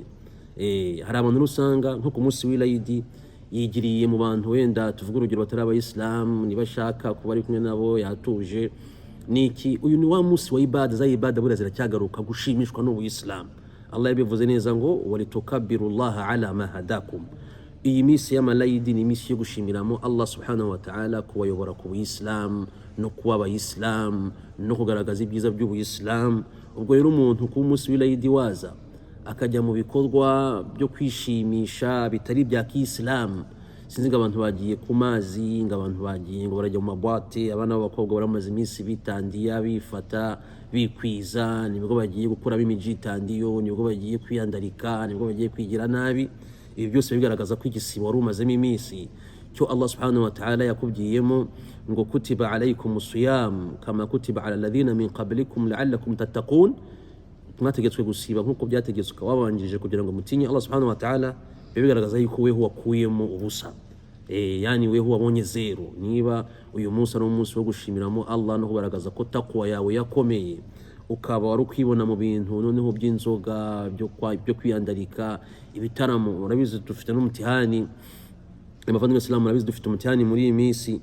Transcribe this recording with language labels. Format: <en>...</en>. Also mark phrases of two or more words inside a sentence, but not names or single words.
<rw>Hari abantu usanga nko ku munsi w'Eid yigiriye mu bantu wenda tuvuga urugero batari abayisilamu, nibashaka kuba ari kumwe nabo yatuje niki. Uyu ni wa munsi wa ibada, za ibada buriya ziracyagaruka gushimishwa n'ubuyisilamu. Allah yabivuze neza ngo</rw> <ar>ولتكبروا الله على ما هداكم.</ar> <rw>Iyi minsi y'Eid ni iminsi yo gushimiramo</rw> <ar>الله سبحانه وتعالى</ar> <rw>kubayobora ku buyisilamu no kuba abayisilamu no kugaragaza ibyiza by'ubuyisilamu. Ubwo rero umuntu ku munsi w'Eid waza akajya mu bikorwa byo kwishimisha bitari bya k'Isilamu, sinzi ngo abantu bagiye ku mazi, ngo abantu bagiye ngo barajya mu mabwate, abana b'abakobwa baramaze iminsi bitandiya, bifata, bikwiza, nibwo bagiye gukuramo imijitandiyo, nibwo bagiye kwiyandarika, nibwo bagiye kwigira nabi. Ibi byose bigaragaza ko igisibo wari umazemo iminsi cyo</rw> <ar>الله سبحانه وتعالى</ar> <rw>yakubwiyemo ngo</rw> <ar>كتب عليكم الصيام كما كتب على الذين من قبلكم لعلكم تتقون.</ar> <rw>Mwategetswe gusiba nkuko byategetswe wabanjije kugira ngo mutinye</rw> <ar>الله سبحانه وتعالى.</ar> <rw>bigaragaza yuko weho wakuyemo ubusa. Yani weho wabonye zero. Niba uyu munsi ari umunsi wo gushimiramo Allah no kugaragaza ko takwa yawe yakomeye, ukaba wari ukwibona mu bintu noneho by'inzoga byo kwiyandarika ibitaramo. Urabizi dufite n'umutihani abavandimwe Islam, urabizi dufite umutihani muri iyi minsi.</rw>